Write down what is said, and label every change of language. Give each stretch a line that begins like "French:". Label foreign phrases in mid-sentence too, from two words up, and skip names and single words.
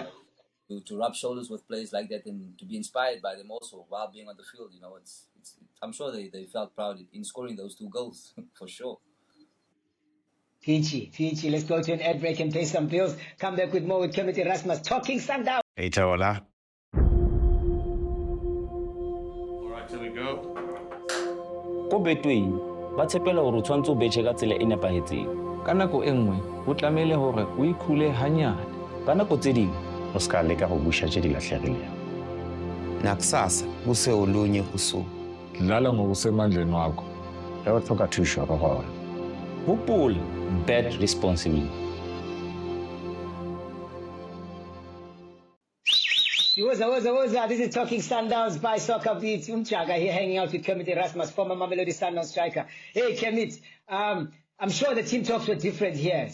English: To rub shoulders with players like that and to be inspired by them also while being on the field, you know, it's I'm sure they felt proud in scoring those 2 goals for sure. Peachy. Let's go to an ad break and pay some bills. Come back with more with Kermit Erasmus, Talking Sundowns. Hey, Taola. All right, here we go.
Southern Sotho: Ko Betway ba tshepela hore o tshwantse o betjhe ka tsela e nepahetseng. Ka nako e nngwe ho tlamehile hore o ikhule hanyane. Ka nako tse ding
Tswana: o ska leka go busha tse di lahlegileng.
Zulu: Nakusasa kuse olunye usuku. Dlala ngokusemandleni wakho.
Northern Sotho: Ge o tlhoka thuso go gona.
Southern Sotho: Hopola,
English: bet responsibly.
Zulu: Woza.
English: This is Talking Sundowns by SoccerBeat. Umchaga here, hanging out with Kermit Erasmus, former Mamelodi Sundowns striker. Hey, Kermit, I'm sure the team talks were different here.